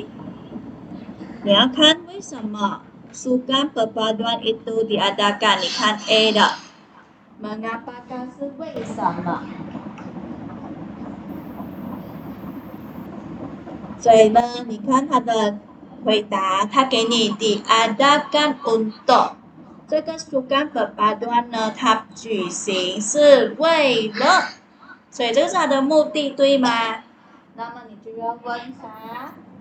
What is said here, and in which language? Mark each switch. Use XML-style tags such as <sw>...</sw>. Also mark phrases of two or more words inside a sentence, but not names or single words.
<zh>你要看为什么</zh> <ms>Sukan perpaduan itu diadakan？</ms> <zh>你看 A 的 ，Mengapakah 是为什么？所以呢，你看他的回答，他给你</zh> <ms>diadakan untuk。</ms> <zh>这个</zh> <ms>Sukan perpaduan</ms> <zh>呢，它举行是为了，所以这个是它的目的，对吗？那么你就要问他</zh>